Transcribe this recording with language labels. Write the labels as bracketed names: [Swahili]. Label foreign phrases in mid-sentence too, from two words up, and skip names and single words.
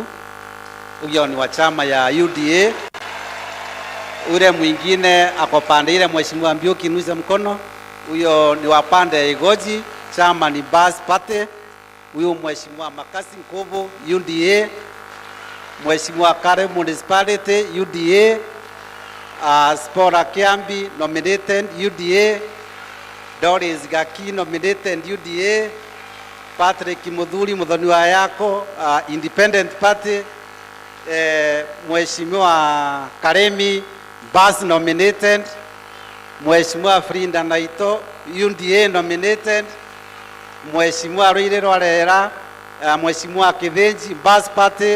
[Swahili] Huyo ni wa chama ya UDA. Ule mwingine ako pande ile, Mheshimiwa Mbiuki, nuiza mkono. Huyo ni wa pande ya Igoji, chama ni Bas Pate. Huyo Mheshimiwa Makasi Nkobo, UDA. Mheshimiwa Kare Municipality, UDA. Spora Kiambi, nominated UDA. Doris Gaki, nominated UDA. Patrick Mudhuri Mudhoniwa yako, Independent Party. Mheshimiwa Karemi, Bas nominated. Mheshimiwa Frinda Naito, UDA nominated. Mheshimiwa Rwire Rwarera, Mheshimiwa Kivenji, Bas Party.